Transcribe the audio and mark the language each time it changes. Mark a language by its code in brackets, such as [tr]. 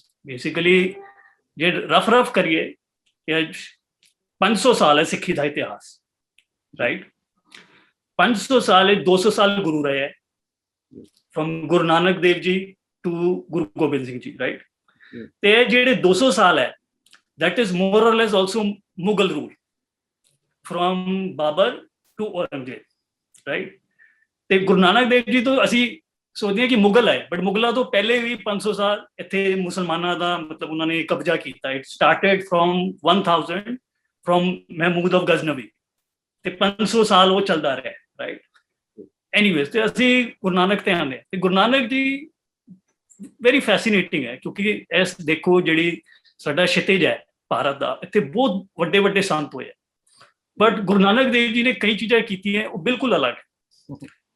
[pa] Basically ਜੇ rough ਕਰੀਏ ਕਿ 500 ਸਾਲ ਹੈ ਸਿੱਖੀ ਦਾ ਇਤਿਹਾਸ, ਰਾਈਟ? 500 ਸਾਲ 200 ਸਾਲ ਗੁਰੂ ਰਹੇ ਹੈ, firm Guru Nanak Dev ji to Guru Gobind Singh ji, right? ਤੇ ਜਿਹੜੇ 200 ਸਾਲ ਹੈ, [en] that is more or less also Mughal rule from Babur to Aurangzeb, right? [pa] ਤੇ ਗੁਰੂ ਨਾਨਕ ਦੇਵ ਜੀ ਤੋਂ ਅਸੀਂ ਸੋਚਦੇ ਹਾਂ ਕਿ ਮੁਗਲ ਹੈ, ਬਟ ਮੁਗਲਾਂ ਤੋਂ ਪਹਿਲੇ ਵੀ 500 ਸਾਲ ਇੱਥੇ ਮੁਸਲਮਾਨਾਂ ਦਾ ਮਤਲਬ ਉਹਨਾਂ ਨੇ ਕਬਜ਼ਾ ਕੀਤਾ। [en] it started from 1000 from Mahmud of Ghaznavi, [pa] ਤੇ 500 ਸਾਲ ਉਹ ਚੱਲਦਾ ਰਿਹਾ, ਰਾਈਟ? ਐਨੀਵੇਜ਼, ਤੇ ਅਸੀਂ ਗੁਰੂ ਨਾਨਕ ਤੇ ਆਉਂਦੇ, ਤੇ ਗੁਰੂ ਨਾਨਕ ਜੀ ਵੈਰੀ ਫੈਸੀਨੇਟਿੰਗ ਹੈ, ਕਿਉਂਕਿ ਇਸ ਦੇਖੋ ਜਿਹੜੀ ਸਾਡਾ ਛਿਤਿਜ ਹੈ ਭਾਰਤ ਦਾ, ਇੱਥੇ ਬਹੁਤ ਵੱਡੇ ਸੰਤ ਹੋਏ, ਬਟ ਗੁਰੂ ਨਾਨਕ ਦੇਵ ਜੀ ਨੇ ਕਈ ਚੀਜ਼ਾਂ ਕੀਤੀਆਂ ਉਹ ਬਿਲਕੁਲ ਅਲੱਗ ਹੈ।